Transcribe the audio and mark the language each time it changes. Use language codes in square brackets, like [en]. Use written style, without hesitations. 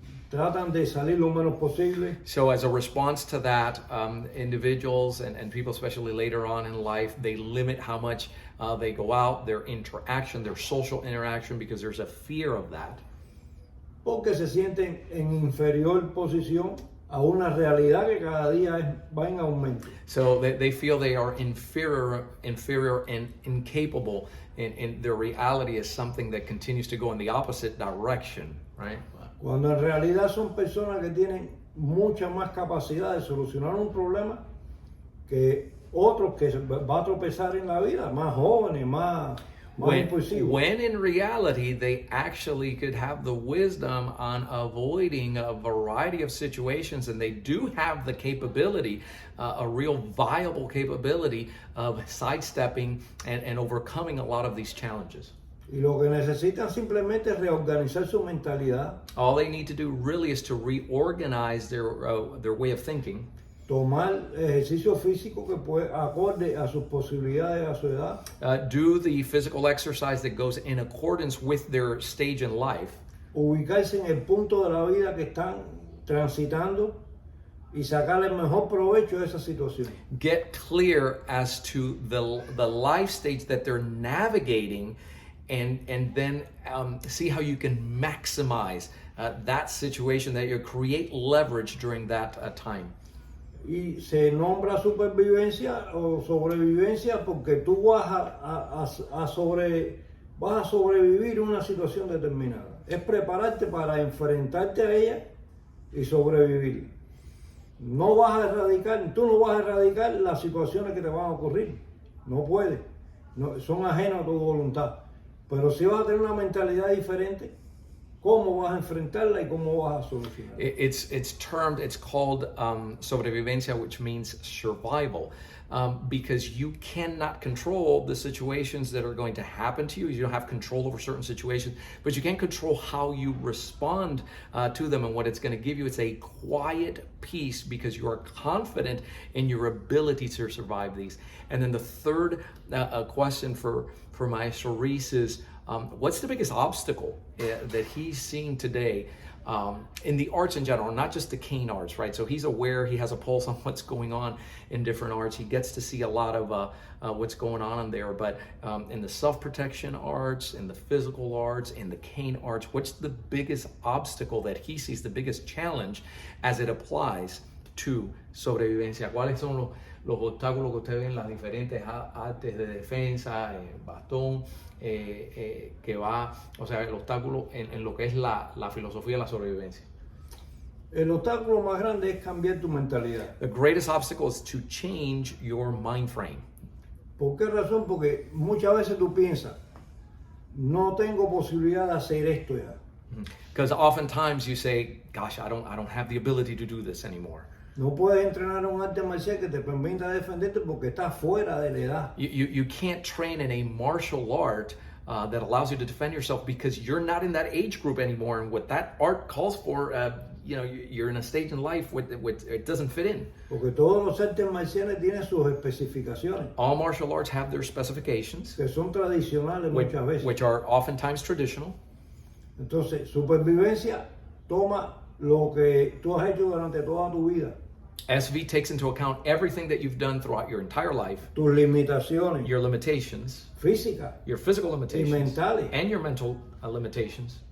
[es] Tratan de salir lo menos posible. [en] So as a response to that, individuals and people, especially later on in life, they limit how much they go out, their interaction, their social interaction, because there's a fear of that. [es] porque se sienten en inferior posición a una realidad que cada día va en aumento. [en] So they feel they are inferior and incapable, and their reality is something that continues to go in the opposite direction, right? [es] Cuando en realidad son personas que tienen mucha más capacidad de solucionar un problema que otros que va a tropezar en la vida, más jóvenes, más impulsivos. [en] When in reality they actually could have the wisdom on avoiding a variety of situations, and they do have the capability, a real viable capability of sidestepping and overcoming a lot of these challenges. [es] Y lo que necesitan simplemente es reorganizar su mentalidad, [en] All they need to do really is to reorganize their way of thinking, [es] tomar ejercicio físico que puede acorde a sus posibilidades, a su edad, [en] do the physical exercise that goes in accordance with their stage in life, [es] ubicarse en el punto de la vida que están transitando y sacar el mejor provecho de esa situación. [en] get clear as to the life stage that they're navigating, and then see how you can maximize that situation, that you create leverage during that time. [es] Y se nombra supervivencia o sobrevivencia porque tú vas a sobrevivir una situación determinada. Es prepararte para enfrentarte a ella y sobrevivir. No vas a erradicar, tú no vas a erradicar las situaciones que te van a ocurrir. No puedes. No, son ajenas a tu voluntad. Pero si vas a tener una mentalidad diferente, ¿cómo vas a enfrentarla y cómo vas a solucionarla? [en] It's called sobrevivencia, which means survival, because you cannot control the situations that are going to happen to you. You don't have control over certain situations, but you can control how you respond to them, and what it's going to give you. It's a quiet peace because you are confident in your ability to survive these. And then the third question for Maestro Reese is, what's the biggest obstacle that he's seeing today in the arts in general, not just the cane arts, right? So he's aware, he has a pulse on what's going on in different arts. He gets to see a lot of what's going on in there, but in the self-protection arts, in the physical arts, in the cane arts, what's the biggest obstacle that he sees, the biggest challenge as it applies to sobrevivencia? [es] ¿Cuáles son los obstáculos que usted ve en las diferentes artes de defensa, bastón, que va, o sea, el obstáculo en lo que es la filosofía de la sobrevivencia? El obstáculo más grande es cambiar tu mentalidad. [en] The greatest obstacle is to change your mind frame. [es] ¿Por qué razón? Porque muchas veces tú piensas, no tengo posibilidad de hacer esto ya. [en] Because oftentimes you say, gosh, I don't have the ability to do this anymore. [es] No puedes entrenar un arte marcial que te permita defenderte porque estás fuera de la edad. [en] You can't train in a martial art that allows you to defend yourself because you're not in that age group anymore, and what that art calls for, you're in a stage in life with it doesn't fit in. [es] Porque todos los artes marciales tienen sus especificaciones. [en] All martial arts have their specifications, [es] Que son tradicionales muchas veces. [en] which are oftentimes traditional. [es] Entonces, supervivencia toma lo que tú has hecho durante toda tu vida. [en] SV takes into account everything that you've done throughout your entire life, [es] Tus limitaciones [en] your limitations, [es] físicas [en] your physical limitations, [es] mentales. [en] and your mental limitations,